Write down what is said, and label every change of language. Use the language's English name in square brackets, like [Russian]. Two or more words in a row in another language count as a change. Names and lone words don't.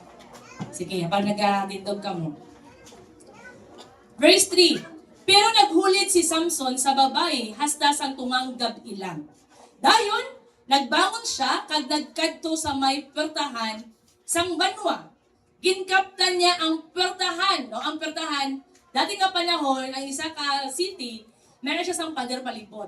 [Hiligaynon] Sige, habang nag-tindog ka mo. Verse 3. Pero naghulit si Samson sa babae hasta sang tungang gabi lang. Dayon, nagbangon siya kag nagkadto sa may pertahan sang banwa. Ginkaptan niya ang pertahan. No? Ang pertahan, dati nga panahon, ang isa ka city, meron siya sang pader palibot.